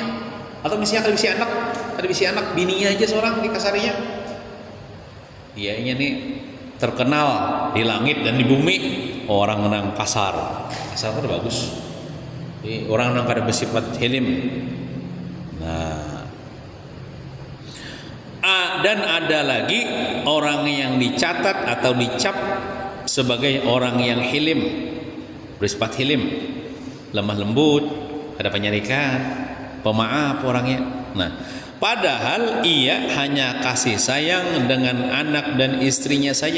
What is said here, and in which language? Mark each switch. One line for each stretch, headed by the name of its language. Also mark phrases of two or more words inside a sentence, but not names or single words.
Banjar: Atau misalnya ada bisi anak bininya aja seorang dikasarinya. Iya ini nih terkenal di langit dan di bumi orang nang kasar. Kasar itu bagus. Orang nang kada bersifat hilim. Nah,
Indonesian: dan ada lagi orang yang dicatat atau dicap sebagai orang yang hilim, bersifat hilim, lemah lembut, ada penyarikan, pemaaf orangnya. Nah, padahal ia hanya kasih sayang dengan anak dan istrinya saja.